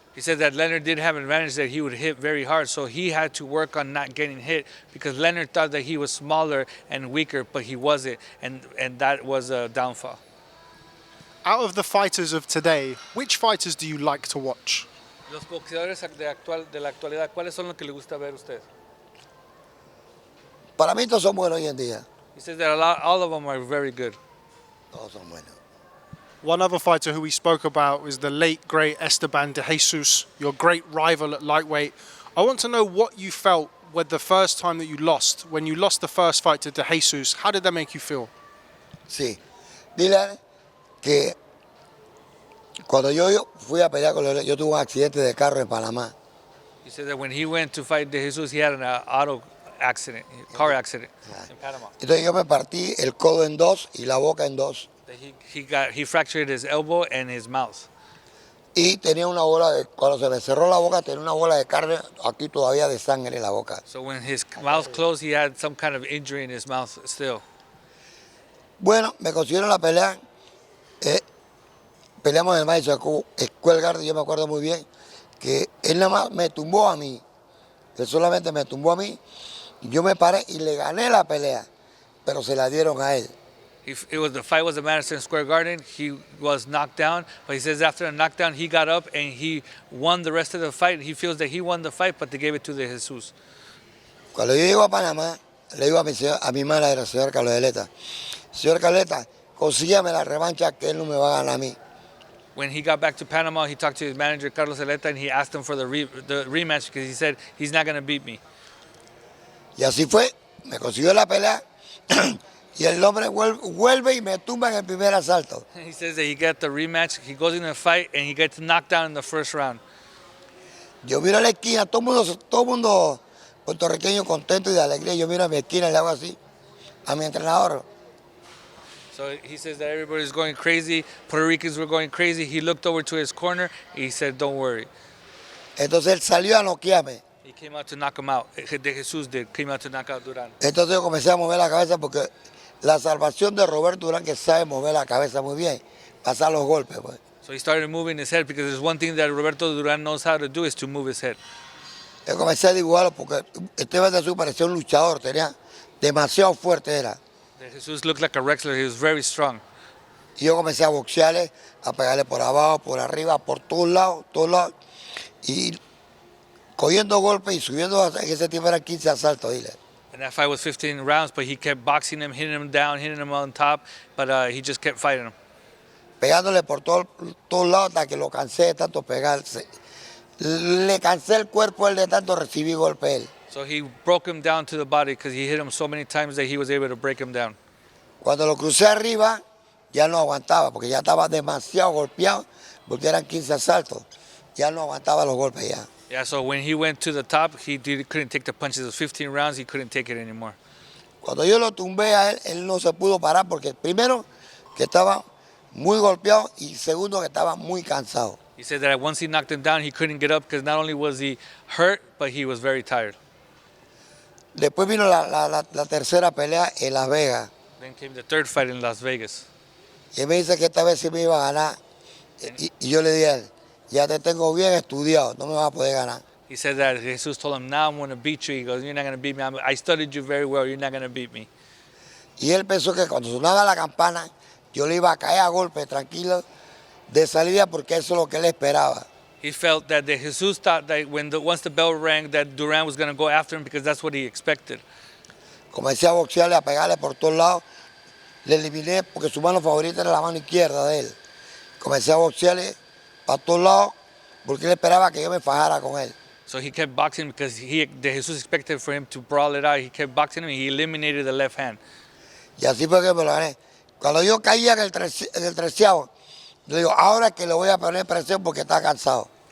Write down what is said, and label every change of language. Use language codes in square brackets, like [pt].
[en] He said that Leonard did have an advantage that he would hit very hard, so he had to work on not getting hit because Leonard thought that he was smaller and weaker, but he wasn't, and that was a downfall. Out of the fighters of today, which fighters do you like to watch? [es] Los boxeadores de la actualidad, ¿cuáles son los que le gusta ver a usted? Para mí todos son buenos hoy en día. [en] He says that all of them are very good. [es] Todos son buenos. [en] One other fighter who we spoke about is the late, great Esteban de Jesus, your great rival at lightweight. I want to know what you felt with the first time that you lost. When you lost the first fight to de Jesus, how did that make you feel? [es] Sí. Dile que cuando yo fui a pelear con él, yo tuve un accidente de carro en Panamá. [en] He said that when he went to fight De Jesus, he had an car accident in Panama. [es] Entonces yo me partí el codo en dos y la boca en dos. [en] He fractured his elbow and his mouth. [es] Y tenía una bola de, cuando se me cerró la boca, tenía una bola de carne aquí todavía de sangre en la boca. [en] So when his mouth closed, he had some kind of injury in his mouth still. [es] Bueno, me consiguieron la pelea. Peleamos en el Madison Square Garden, yo me acuerdo muy bien, que él nada más me tumbó a mí. Él solamente me tumbó a mí. Y yo me paré y le gané la pelea, pero se la dieron a él. [en] The fight was at Madison Square Garden. He was knocked down, but he says after a knockdown, he got up and he won the rest of the fight. He feels that he won the fight, but they gave it to De Jesus. [es] Cuando yo llego a Panamá, le digo a mi manager, el señor Carlos Zeleta, señor Caleta, consígueme la revancha que él no me va a ganar a mí. [en] When he got back to Panama, he talked to his manager, Carlos Zeleta, and he asked him for the rematch because he said, he's not going to beat me. [es] Y así fue, me consiguió la pelea y el hombre vuelve y me tumba en el primer asalto. [en] He says that he got the rematch, he goes in the fight, and he gets knocked down in the first round. [es] Yo miro a la esquina, todo mundo puertorriqueño contento y de alegría. Yo miro a mi esquina y le hago así a mi entrenador. [en] So he says that everybody's going crazy, Puerto Ricans were going crazy. He looked over to his corner, he said, don't worry. [es] Entonces él salió a noquearme. [en] He came out to knock him out. De Jesus came out to knock out Duran. [es] Entonces yo comencé a mover la cabeza porque la salvación de Roberto Durán, que sabe mover la cabeza muy bien, pasar los golpes, pues. [en] So he started moving his head because there's one thing that Roberto Duran knows how to do is to move his head. [es] Yo comencé a dibujarlo porque Esteban de Jesús parecía un luchador, tenía demasiado fuerte era. [en] De Jesus looked like a wrestler. He was very strong. [es] Y yo comencé a boxearle, a pegarle por abajo, por arriba, por todos lados, y cogiendo golpes y subiendo, en ese tiempo eran 15 asaltos, dile. [en] And that fight was 15 rounds, but he kept boxing him, hitting him down, hitting him on top, but he just kept fighting him. [es] Pegándole por todos lados hasta que lo cansé de tanto pegarse. Le cansé el cuerpo él de tanto recibir golpe él. [en] So he broke him down to the body because he hit him so many times that he was able to break him down. [es] Cuando lo crucé arriba, ya no aguantaba, porque ya estaba demasiado golpeado, porque eran 15 asaltos. Ya no aguantaba los golpes ya. [en] Yeah, so when he went to the top, couldn't take the punches. It was 15 rounds, he couldn't take it anymore. [es] Cuando yo lo tumbé a él, él no se pudo parar, porque primero que estaba muy golpeado y segundo que estaba muy cansado. [en] He said that once he knocked him down, he couldn't get up because not only was he hurt, but he was very tired. [es] Después vino la tercera pelea en Las Vegas. [en] Then came the third fight in Las Vegas. [es] Y él me dice que esta vez sí me iba a ganar. Y yo le dije a él, ya te tengo bien estudiado, no me vas a poder ganar. [en] He said that Jesus told him, now I'm going to beat you. He goes, you're not going to beat me. I studied you very well. You're not going to beat me. [es] Y él pensó que cuando sonaba la campana, yo le iba a caer a golpe, tranquilo, de salida, porque eso es lo que él esperaba. [en] He felt that Jesus thought that once the bell rang, that Duran was going to go after him because that's what he expected. [es] Comencé a boxearle, a pegarle por todos lados. Le eliminé porque su mano favorita era la mano izquierda de él. Comencé a boxearle para todos lados porque él esperaba que yo me fajara con él. [en] So he kept boxing because Jesus expected for him to brawl it out. He kept boxing him and he eliminated the left hand. [es] Y así fue que me lo gané. Cuando yo caía en el treceavo, yo digo, ahora es que le voy a poner presión porque está cansado.